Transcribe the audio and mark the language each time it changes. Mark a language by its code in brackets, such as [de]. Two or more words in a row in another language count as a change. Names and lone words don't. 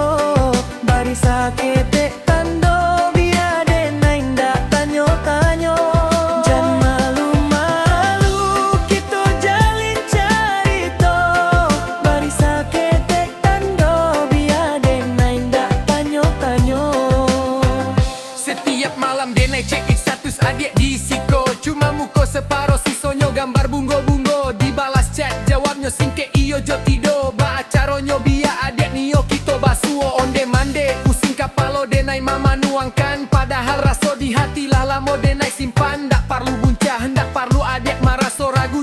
[min] Bari sakete tando biar denai ndak tanyo-tanyo. Jan malu-malu kita jalin carito. Bari sakete tando biar denai ndak tanyo-tanyo. Setiap malam denai [en] check it [min] status adik di siko. Cuma muka separuh sisonyo gambar bungo-bungo. Dibalas chat jawabnya singke iyo jo tido. Ba acaronyo biar adik nio kita basuo. Onde mande pusing kapalo denai mama nuangkan. Padahal raso di hati lah lamo denai simpan. Ndak perlu buncah, ndak perlu adik maraso ragu.